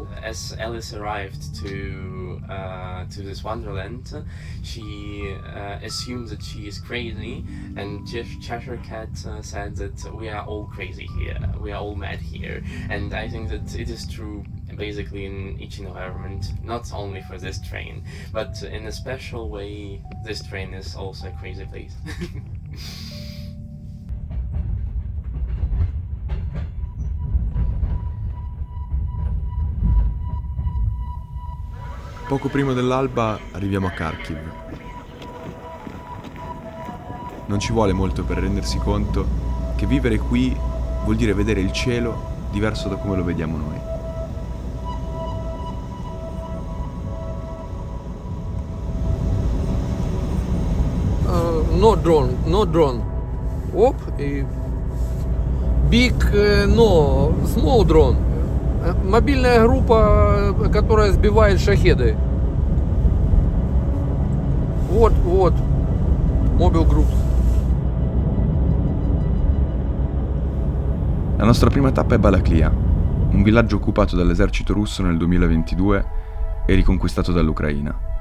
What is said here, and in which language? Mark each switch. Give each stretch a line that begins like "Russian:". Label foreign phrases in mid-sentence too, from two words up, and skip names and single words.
English: As Alice arrived to this Wonderland, she assumed that she is crazy, and Cheshire Cat said that we are all crazy here, we are all mad here, and I think that it is true basically in each environment, not only for this train, but in a special way, this train is also a crazy place.
Italian: Poco prima dell'alba arriviamo a Kharkiv. Non ci vuole molto per rendersi conto che vivere qui vuol dire vedere il cielo diverso da come lo vediamo noi.
English: No drone.
Russian: Оп, и
English: big, no, small drone.
Russian: Мобильная группа, которая сбивает шахеды. Вот,
English: Mobile Groups.
Italian: La nostra prima tappa è Balaklia, un villaggio occupato dall'esercito russo nel 2022 e riconquistato dall'Ucraina.